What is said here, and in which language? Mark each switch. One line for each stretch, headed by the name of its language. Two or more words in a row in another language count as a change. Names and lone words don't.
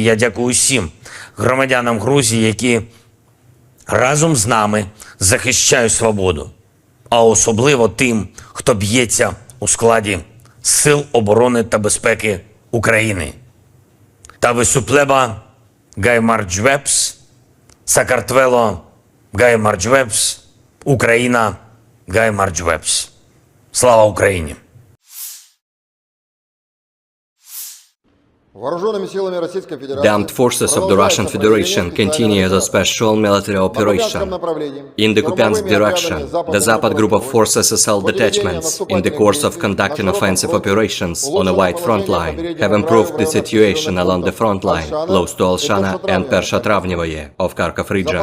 Ukrainian: Я дякую всім громадянам Грузії, які разом з нами захищають свободу, а особливо тим, хто б'ється у складі Сил оборони та безпеки України.
Georgian: თავისუფლება გაიმარჯვებს, საქართველო გაიმარჯვებს, უკრაინა გაიმარჯვებს.
Ukrainian: Слава Україні!
English: The armed forces of the Russian Federation continue the special military operation. In the Kupiansk direction, the Zapad group of forces SSL detachments, in the course of conducting offensive operations on a wide front line, have improved the situation along the front line, close to Alshana and Pershatravnevoye of Kharkov region.